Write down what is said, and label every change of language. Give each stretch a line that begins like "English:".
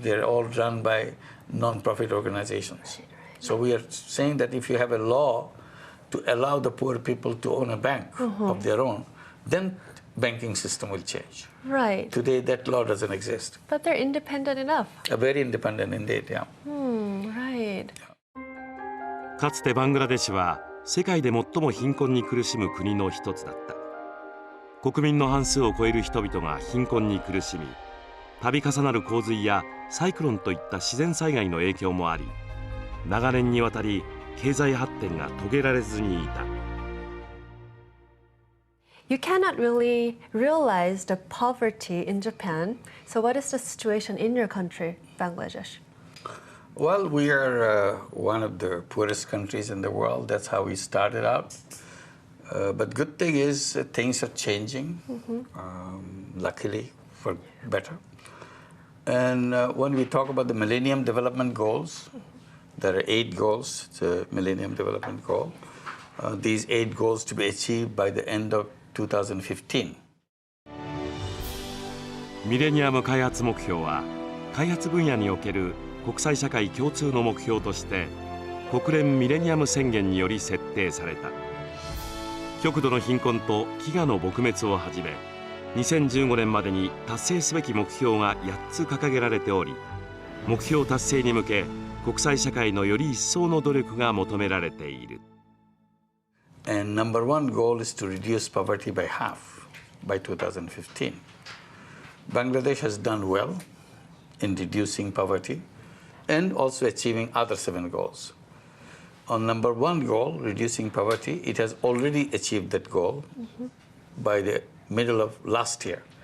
English: They're all run by non-profit organizations. So we are saying that if you have a law to allow the poor people to own a bank of their own, then banking system will change. Right. Today that law doesn't exist. But they're independent enough. Very independent indeed, yeah. Right.
Japanese: かつてバングラデシュは世界で最も貧困に苦しむ国の一つだった。国民の半数を超える人々が貧困に苦しみ、度重なる洪水やサイクロンといった自然災害の影響もあり、長年にわたり経済発展が遂げられずにいた。
English: You cannot really realize the poverty in Japan. So what is the situation in your country, Bangladesh? Well, we are one of the poorest countries in the world. That's how we started out. But good thing is things are changing, luckily for better. And when we talk about the Millennium Development Goals, there are 8 goals, the Millennium Development Goal. These 8 goals to be achieved by the end of 2015.
Japanese: ミレニアム開発目標は開発分野における国際社会共通の目標として国連ミレニアム宣言により設定された。極度の貧困と飢餓の撲滅をはじめ2015年までに達成すべき目標が8つ掲げられており、目標達成に向け国際社会のより一層の努力が求められている。
English: And number 1 goal is to reduce poverty by half by 2015. Bangladesh has done well in reducing poverty and also achieving other 7 goals. On number 1 goal, reducing poverty, it has already achieved that goal by the middle of last year.